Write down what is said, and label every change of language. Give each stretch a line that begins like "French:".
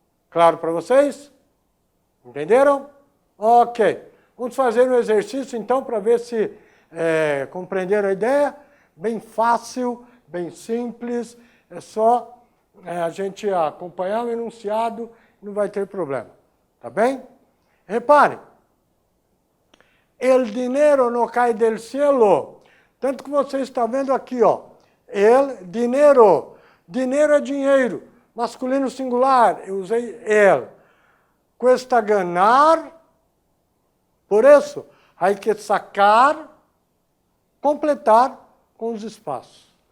Portuguese: Claro para vocês? Entenderam? Ok. Vamos fazer um exercício, então, para ver se compreenderam a ideia. Bem fácil, bem simples. É só a gente acompanhar o enunciado e não vai ter problema. Tá bem? Reparem.
Spanish: El dinero no cae del cielo.
Portuguese: Tanto que você está vendo aqui, ó.
Spanish: El dinero.
Portuguese: Dinheiro é dinheiro. Masculino singular, eu usei el.
Spanish: Cuesta ganar.
Portuguese: Por isso,
Spanish: hay que sacar,
Portuguese: completar com os espaços.